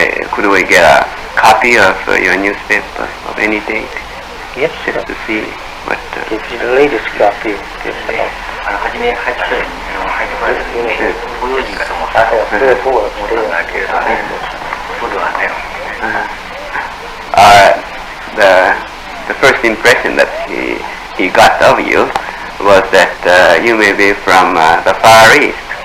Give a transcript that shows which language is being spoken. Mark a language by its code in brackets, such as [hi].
[en] Could we get a copy of your newspaper of any date? Yes, sir. To see what. Give you the latest copy. Yes, sir. [ja] 初め入ってこられた時にご用心かと思っ [en] I [ja] た [en] have 3 or 4 [ja] 思ったんだけれども、そうではない。 [en] The first impression that he got of you was that you may be from the Far East.